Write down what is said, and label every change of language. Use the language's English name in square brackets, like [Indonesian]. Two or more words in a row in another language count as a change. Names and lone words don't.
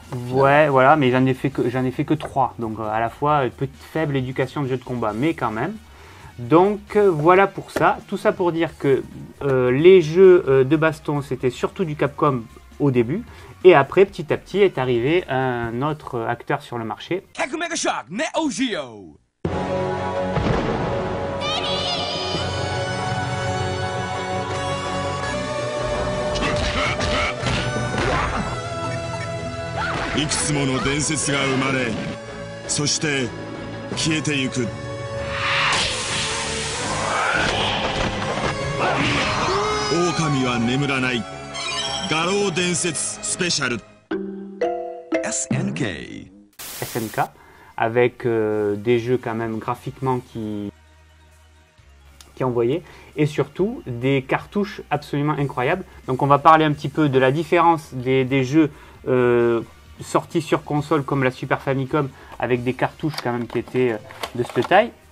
[French] Ouais, voilà, mais j'en ai fait que 3, donc à la fois petite faible éducation de jeu de combat, mais quand même. Donc voilà pour ça, tout ça pour dire que les jeux de baston c'était surtout du Capcom au début, et après petit à petit est arrivé un autre acteur sur le marché. Kakumega Shock Neo Geo. [Japanese] いくつもの伝説が生まれ、そして消えてゆく。狼は眠らない。画廊伝説スペシャル。SNK. [French] SNK, avec des jeux quand même graphiquement qui envoyaient, et surtout des cartouches absolument incroyables. Donc on va parler un petit peu de la différence des jeux sortis sur console comme la Super Famicom, avec des cartouches quand même qui étaient de cette taille.